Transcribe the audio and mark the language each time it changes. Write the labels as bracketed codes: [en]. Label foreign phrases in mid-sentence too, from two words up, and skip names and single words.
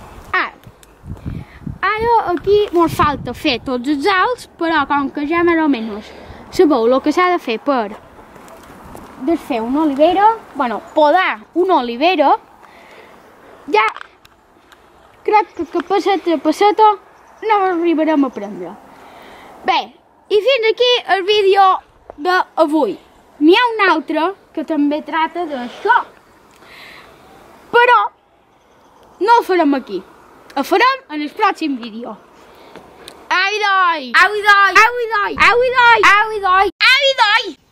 [ca] Ara aquí mos falta fer tots els alts, però com que ja més o menys sabeu el que s'ha de fer per desfer una olivera, bueno, podar una olivera, ja crec que passeta a passeta no arribarem a aprendre. Bé, i fins aquí el vídeo d'avui. N'hi ha un altre que també tracta d'això, però no el farem aquí. ho farem en el pròxim vídeo. Au, doi! Au, doi! Au, doi! Au, doi! Au, doi! Au, doi!